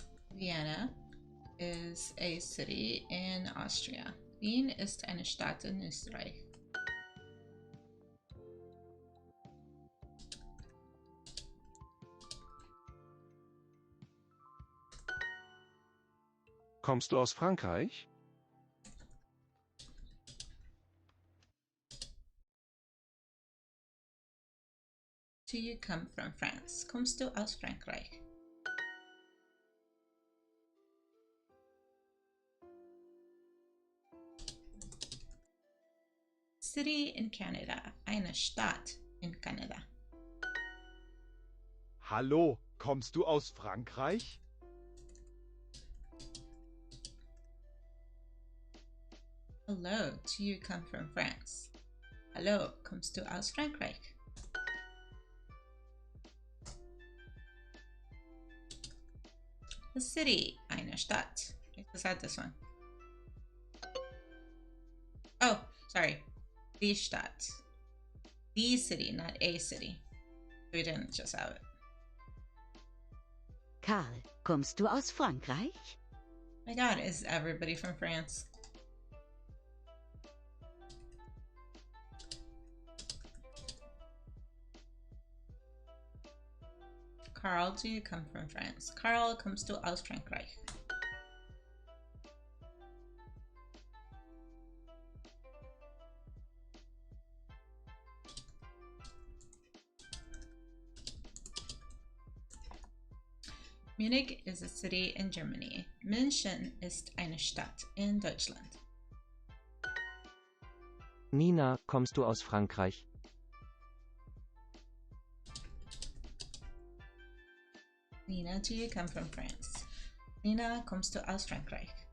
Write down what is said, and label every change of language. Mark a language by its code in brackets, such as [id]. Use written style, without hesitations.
[en] Vienna is a city in Austria. [de] Wien ist eine Stadt in Österreich. Kommst du aus Frankreich? [en] Do you come from France? [de] Kommst du aus Frankreich? [en] City in Canada. [de] Eine Stadt in Kanada. Hallo, kommst du aus Frankreich? [en] Hello, do you come from France? [de] Hallo, kommst du aus Frankreich? [en] The city, [de] eine Stadt. [en] I just had this one. Oh, sorry. [de] Die Stadt. [en] The city, not a city. We didn't just have it. [de] Karl, kommst du aus Frankreich? [en] My god, is everybody from France? Carl, do you come from France? Carl comes to [de] aus Frankreich. [en] Munich is a city in Germany. [de] München ist eine Stadt in Deutschland. Nina, kommst du aus Frankreich? [en] Nina, do you come from France? [de] Nina, kommst du aus Frankreich?